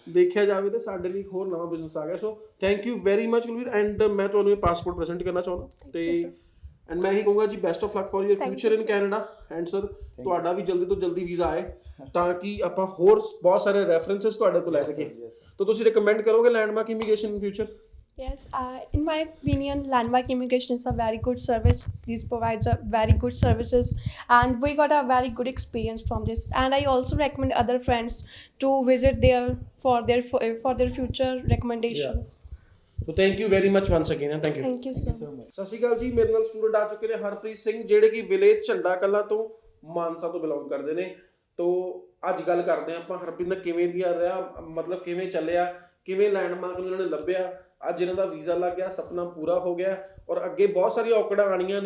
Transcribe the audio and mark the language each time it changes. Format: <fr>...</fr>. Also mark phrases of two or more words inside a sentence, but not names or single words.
<pa>ਦੇਖਿਆ ਜਾਵੇ ਤਾਂ ਸਾਡੇ ਲਈ ਇੱਕ ਹੋਰ ਨਵਾਂ ਬਿਜ਼ਨਸ ਆ ਗਿਆ।</pa> <en>So thank you very much</en> <pa>ਕੁਲਵੀਰ, ਐਂਡ ਮੈਂ ਤੁਹਾਨੂੰ ਇਹ ਪਾਸਪੋਰਟ ਪ੍ਰੈਜ਼ੈਂਟ ਕਰਨਾ ਚਾਹੁੰਦਾ ਤੇ ਐਂਡ ਮੈਂ ਇਹੀ ਕਹੂੰਗਾ ਜੀ</pa> <en>best of luck for your future in Canada.</en> <pa>ਐਂਡ ਸਰ ਤੁਹਾਡਾ ਵੀ ਜਲਦੀ ਤੋਂ ਜਲਦੀ ਵੀਜ਼ਾ ਆਏ ਤਾਂ ਕਿ ਆਪਾਂ ਹੋਰ ਬਹੁਤ ਸਾਰੇ ਰੈਫਰੈਂਸਸ ਤੁਹਾਡੇ ਤੋਂ ਲੈ ਸਕੀਏ। ਤਾਂ ਤੁਸੀਂ ਰਿਕਮੈਂਡ ਕਰੋਗੇ ਲੈਂਡਮਾਰਕ ਇਮੀਗ੍ਰੇਸ਼ਨ</pa> <en>in future? Yes, in my opinion, Landmark Immigration is a very good service. This provides a very good services, and we got a very good experience from this. And I also recommend other friends to visit there for their future recommendations. So thank you very much once again, thank you. Thank you so much.</en> <pa>ਸਤਿ ਸ਼੍ਰੀ ਅਕਾਲ ਜੀ, ਮੇਰੇ ਨਾਲ ਸਟੂਡੈਂਟ ਆ ਚੁੱਕੇ ਨੇ ਹਰਪ੍ਰੀਤ ਸਿੰਘ, ਜਿਹੜੇ ਕਿ ਵਿਲੇਜ ਝੰਡਾ ਕਲਾਂ ਤੋਂ ਮਾਨਸਾ ਤੋਂ ਬਿਲੋਂਗ ਕਰਦੇ ਨੇ। ਤੋਂ ਅੱਜ ਗੱਲ ਕਰਦੇ ਹਾਂ ਆਪਾਂ ਹਰਪ੍ਰੀਤ ਦਾ ਕਿਵੇਂ ਦੀ ਰਿਹਾ, ਮਤਲਬ ਕਿਵੇਂ ਚੱਲਿਆ, ਕਿਵੇਂ ਲੈਂਡਮਾਰਕ ਨੂੰ ਇਹਨਾਂ ਨੇ ਲੱਭਿਆ, ਅੱਜ ਇਹਨਾਂ ਦਾ ਵੀਜ਼ਾ ਲੱਗ ਗਿਆ, ਸੁਪਨਾ ਪੂਰਾ ਹੋ ਗਿਆ ਔਰ ਅੱਗੇ ਬਹੁਤ ਸਾਰੀਆਂ ਔਕੜਾਂ ਆਣੀਆਂ ਨੇ।</pa>